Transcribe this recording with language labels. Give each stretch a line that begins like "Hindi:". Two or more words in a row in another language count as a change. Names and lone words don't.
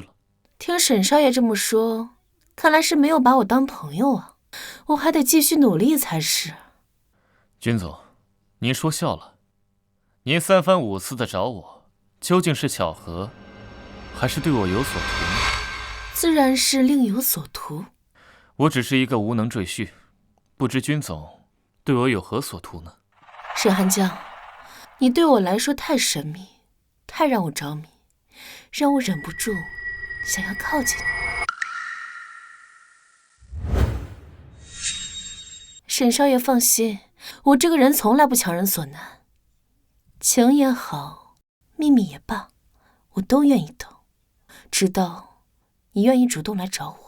Chinese: 聽沈少爺這麼說，看來是沒有把我當朋友啊，我還得繼續努力才是。君總，您說笑了。您3番5次的找我，究竟是巧合，還是對我有所圖呢？自然是另有所圖。我只是一個無能赘婿，不知君總對我有何所圖呢？沈寒江，你對我來說太神秘，太讓我着迷，讓我忍不住想要靠近你。沈少爺放心，我這個人從來不強人所難，情也好，秘密也罷，我都願意等，直到你願意主動來找我。